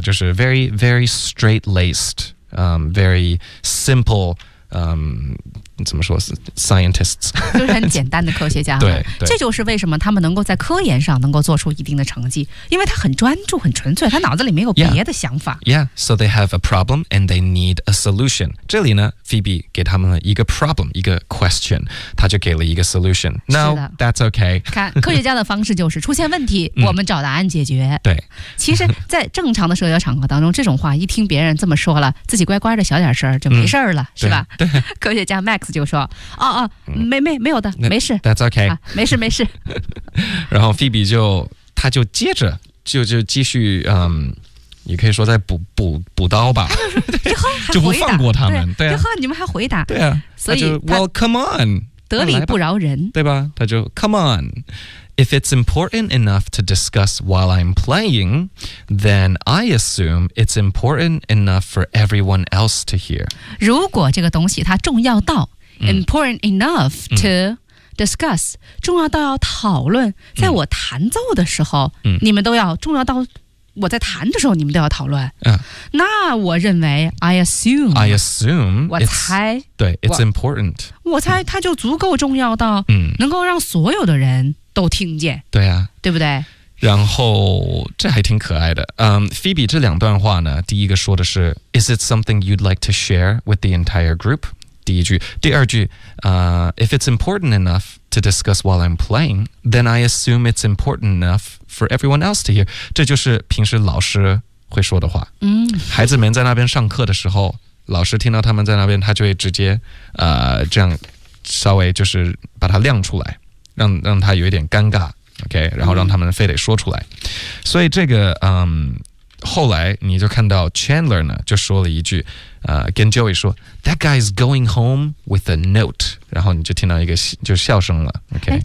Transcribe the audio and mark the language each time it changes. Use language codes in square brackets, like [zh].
[en] 就是 very, very straight-laced, very simple, [zh] 怎么说 [en] scientists [zh] 就是很简单的科学家对，这就是为什么他们能够在科研上能够做出一定的成绩，因为他很专注很纯粹，他脑子里没有别的想法。 [en] Yeah, so they have a problem and they need a solution. [zh] 这里呢 Phoebe 给他们了一个 problem, 一个 question, 他就给了一个 solution. [en] No, that's okay. [zh] 看科学家的方式就是出现问题我们找答案解决。对，其实在正常的社交场合当中，这种话一听别人这么说了，自己乖乖的小点声就没事了，是吧？对，科学家 Max就说没有的没事 [en] That's okay、 [zh] 啊、没事没事然后 Phoebe 他就接着就继续你可以说在补刀吧就不放过他们对啊，你们还回答对啊，所以 [en] Well come on [zh] 得理不饶人对吧，他就 [en] Come on If it's important enough to discuss while I'm playing Then I assume it's important enough for everyone else to hear [zh] 如果这个东西它重要到 [en] Important enough to discuss [zh] 重要到要讨论在我弹奏的时候你们都要重要到我在弹的时候你们都要讨论那我认为 [en] I assume [zh] 我猜 [en] it's, [zh] 对 [en] It's important [zh] 我猜它就足够重要到能够让所有的人都听见对啊对不对然后这还挺可爱的Phoebe 这两段话呢第一个说的是 [en] Is it something you'd like to share with the entire group? [zh] 第一句，第二句， [en] If it's important enough to discuss while I'm playing, then I assume it's important enough for everyone else to hear. [zh] 这就是平时老师会说的话。孩子们在那边上课的时候，老师听到他们在那边，他就会直接这样稍微就是把它亮出来，让他有一点尴尬 ，OK， 然后让他们非得说出来。所以这个后来你就看到 Chandler 呢就说了一句跟 Joey 说 [en] That guy's going home with a note [zh] 然后你就听到一个就笑声了、okay?